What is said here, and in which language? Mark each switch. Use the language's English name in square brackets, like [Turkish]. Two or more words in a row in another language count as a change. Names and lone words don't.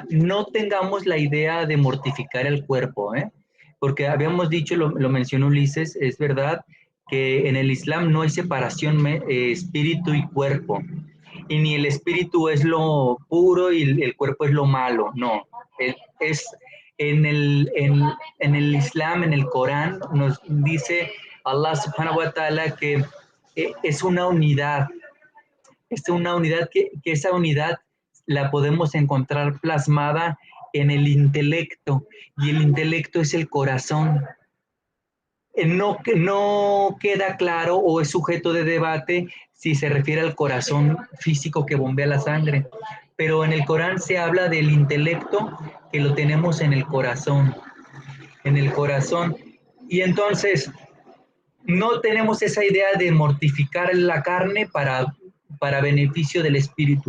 [Spanish] No tengamos la idea de mortificar el cuerpo, porque habíamos dicho, lo mencionó Ulises, es verdad, que en el Islam no hay separación espíritu y cuerpo, y ni el espíritu es lo puro y el cuerpo es lo malo, no. Es en el Islam, en el Corán, nos dice Allah [Arabic] سبحانه وتعالى [Spanish] que es una unidad, que esa unidad la podemos encontrar plasmada en el intelecto, y el intelecto es el corazón. No queda claro o es sujeto de debate si se refiere al corazón físico que bombea la sangre, pero en el Corán se habla del intelecto que lo tenemos en el corazón, y entonces no tenemos esa idea de mortificar la carne para beneficio del espíritu.